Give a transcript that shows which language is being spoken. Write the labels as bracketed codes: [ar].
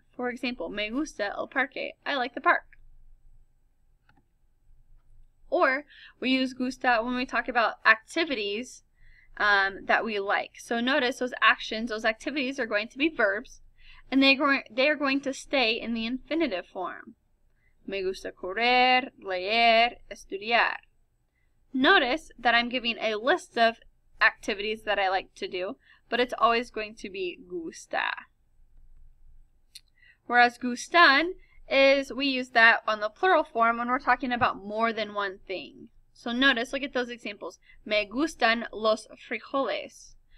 [en] For example, me gusta el parque, I like the park. Or we use gusta when we talk about activities that we like. So notice those actions, those activities are going to be verbs, and they are going to stay in the infinitive form. [es] Me gusta correr, leer, estudiar. [en] Notice that I'm giving a list of activities that I like to do, but it's always going to be gusta. Whereas gustan is, we use that on the plural form when we're talking about more than one thing. So notice, look at those examples. Me gustan los frijoles.